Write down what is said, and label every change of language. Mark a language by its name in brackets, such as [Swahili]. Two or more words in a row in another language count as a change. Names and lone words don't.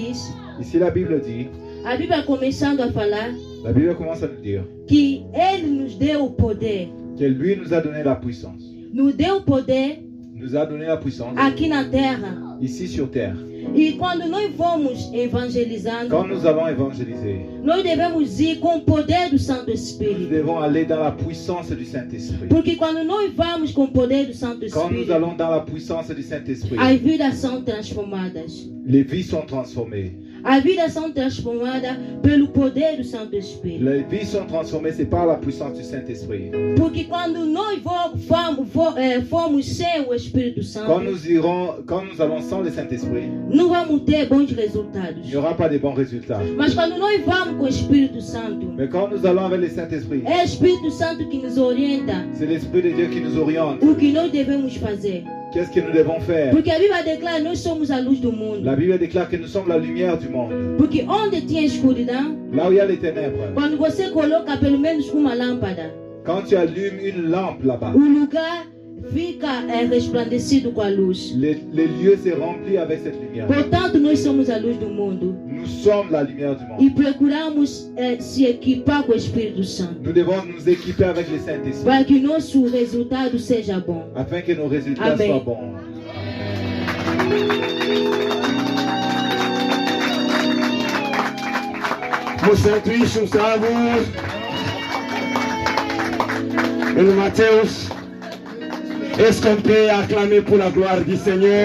[French] Ici la Bible dit. [Portuguese] A Bíblia começando a falar. [French] La Bible commence à nous dire [Portuguese] que Ele nos deu o poder. [French] que lui nous a donné la puissance. [Portuguese] Nos deu o poder [French] Nous a donné la puissance [Portuguese] aqui na terra. [French] ici sur terre. [Portuguese] E quando nós vamos evangelizando, [French] Quand nous allons évangéliser, [Portuguese] nós devemos ir com o poder do Santo [French] nous [Portuguese] Espírito. [French] devons aller dans la puissance du Saint-Esprit. [Portuguese] Porque quando nós vamos com o poder do Santo [French] Quand nous [Portuguese] Espírito, [French] allons dans la puissance du Saint-Esprit, [Portuguese] as vidas são transformadas. [French] les vies sont transformées. [Portuguese] As vidas são transformadas pelo poder do Santo Espírito. [French] Les vies sont transformées, c'est par la puissance du Saint-Esprit. [Portuguese] Porque quando nós formos sem o Espírito Santo, [French] Quand nous allons sans le Saint-Esprit, [Portuguese] não vamos ter bons [French] il [Portuguese] resultados. [French] n'y aura pas de bons résultats. [Portuguese] Mas quando nós vamos com o Espírito Santo, [French] Mais quand nous allons avec le Saint-Esprit, [Portuguese] é o Espírito Santo que nos orienta [French] c'est l'Esprit de Dieu qui nous oriente. [Portuguese] o que nós devemos fazer. [French] Qu'est-ce que nous devons faire? [Portuguese] Porque a Bíblia declara que nós somos a luz do mundo. [French] La Bible déclare que nous sommes la lumière du monde. [Portuguese] Porque onde tinha escuridão, [French] Là où il y a les ténèbres, [Portuguese] quando você coloca pelo menos uma lâmpada, [French] quand tu allumes une lampe là-bas, [Portuguese] o lugar fica resplandecido com a luz. [French] les lieux se remplissent avec cette lumière. [Portuguese] Portanto, nós somos a luz do mundo [French] Nous sommes la lumière du [Portuguese] e [French] monde. [Portuguese] procuramos se equipar com o Espírito Santo [French] Nous devons nous équiper avec le Saint-Esprit [Portuguese] para que nosso resultado seja bom. [French] afin que nos résultats [Portuguese] Amen. [French] soient bons. [Portuguese] Moçantuíche, um salve. [French] Et Matthieu, est-ce qu'on peut acclamer pour la gloire du Seigneur?